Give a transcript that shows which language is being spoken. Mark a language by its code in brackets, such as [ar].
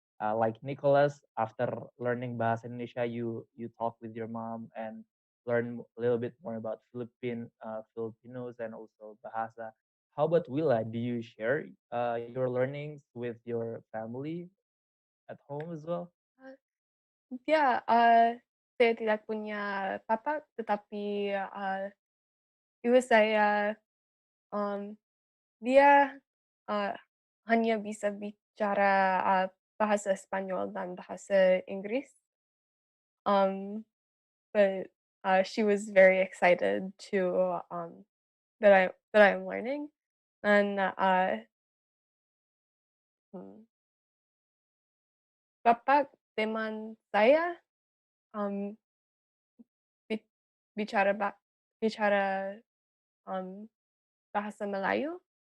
[en] Like Nicholas, after learning Bahasa Indonesia, you talk with your mom and learn a little bit more about Filipinos and also Bahasa. How about Willa? Do you share your learnings with your family at home as well? [id] Uh, ya, saya tidak punya papa, tetapi ibu saya, um, dia uh, hanya bisa bicara bahasa Spanyol dan bahasa Inggris. [en] Um, but she was very excited to that I'm learning, and hmm, [id] papa teman saya um, bi- bicara bicara um, bahasa Melayu,